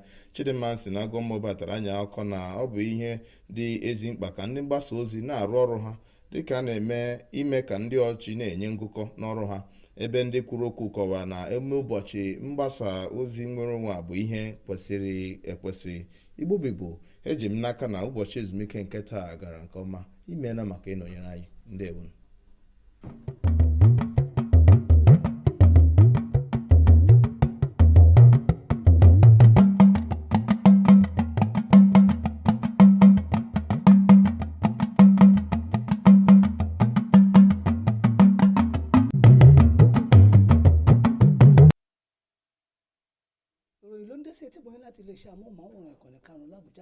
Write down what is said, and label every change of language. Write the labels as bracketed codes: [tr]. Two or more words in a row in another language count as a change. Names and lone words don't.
[ig] Chidinma Agụmo batara anya akọ na ọ bụ ihe dị ezi mkpa ka ndị mgbasa ozi na-arụ ọrụ ha dịka a na-eme ime ka ndị ọchị na-enye ngụkọ n'ọrụ ha, ebe ndị kwuru okwu kọwara na emume ụbọchị mgbasa ozi nnwere onwe a bụ ihe kwesịrị ekwesị. Igbo Bigbo, eji m n'aka na ụbọchị ezumike nke taa gara nke ọma. Imeela maka ịnọnyere anyị. Ndewo. [yo] ìròyìn ló ń dé sí etí gbọ̀nyìn láti iléeṣẹ́ amóhùnmáwòrán ìkànnì karùn-ún l'Àbújá.